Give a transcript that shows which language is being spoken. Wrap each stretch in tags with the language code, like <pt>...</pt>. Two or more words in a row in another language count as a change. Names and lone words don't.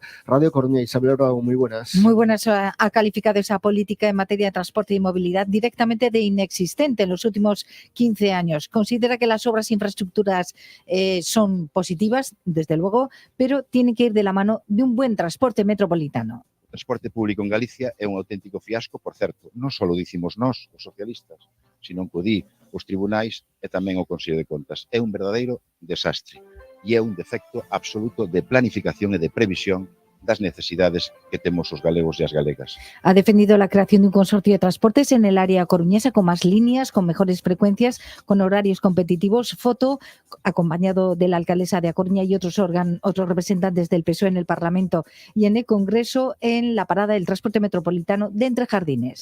<es>Radio Coruña, Isabel Bravo, muy buenas. Muy buenas. Ha calificado esa política en materia de transporte y movilidad directamente de inexistente en los últimos 15 años. Considera que las obras e infraestructuras son positivas, desde luego, pero tienen que ir de la mano de un buen transporte metropolitano.</es> <gl>O transporte público en Galicia é un auténtico fiasco, por certo, non só dicimos nós, os socialistas, sino que o di os tribunais e tamén o Consello de Contas. É un verdadeiro desastre e é un defecto absoluto de planificación e de previsión das necesidades que temos os galegos e as galegas.</gl> <es>Ha defendido la creación de un consorcio de transportes en el área coruñesa con más líneas, con mejores frecuencias, con horarios competitivos. Foto acompañado de la alcaldesa de A Coruña y otros representantes del PSOE en el Parlamento y en el Congreso en la parada del transporte metropolitano de Entre Jardines.</es>